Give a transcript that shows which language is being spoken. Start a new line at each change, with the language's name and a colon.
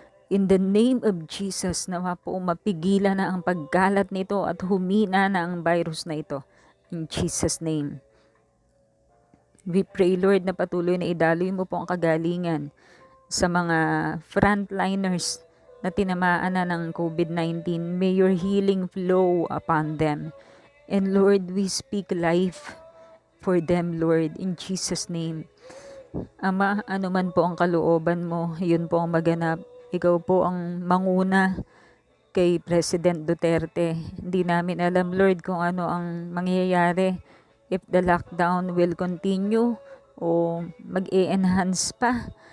English: In the name of Jesus,
Filipino: nawa po mapigilan na ang paggalat nito at humina na ang virus na ito.
English: In Jesus' name. We pray, Lord,
Filipino: na patuloy na idaloy mo po ang kagalingan sa mga frontliners na tinamaan na ng COVID-19.
English: May your healing flow upon them. And
Filipino: Lord,
English: we speak life for them, Lord, in Jesus' name.
Filipino: Ama, ano man po ang kalooban mo, yun po ang maganap. Ikaw po ang manguna kay President Duterte. Hindi namin alam, Lord, kung ano ang mangyayari,
English: if the lockdown will continue
Filipino: o mag-e-enhance pa.